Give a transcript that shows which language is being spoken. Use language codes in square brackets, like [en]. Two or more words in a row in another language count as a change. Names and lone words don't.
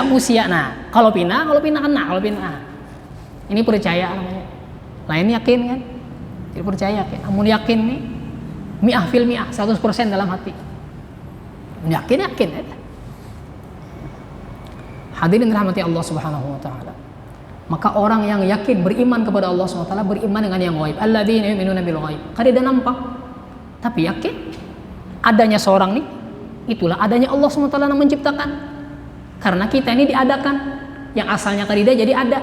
[bjn] Nah, kalau pina kena kalau pina. Ini percaya namanya. Lain yakin kan? Jadi percaya yakin. Amun yakin nih [ar] mi'ah fil mi'ah [bjn] 100% dalam hati. [ar] Yakin. Hadirin rahmati Allah Subhanahu wa taala. [id] Maka orang yang yakin beriman kepada Allah [ar] Subhanahu wa taala [id] beriman dengan yang ghaib. [ar] Alladzina yu'minuna bil ghaib. [bjn] Kada nampak tapi yakin adanya seorang nih, itulah adanya Allah [ar] Subhanahu wa taala [bjn] yang menciptakan. Karena kita ini diadakan. Yang asalnya kada jadi ada.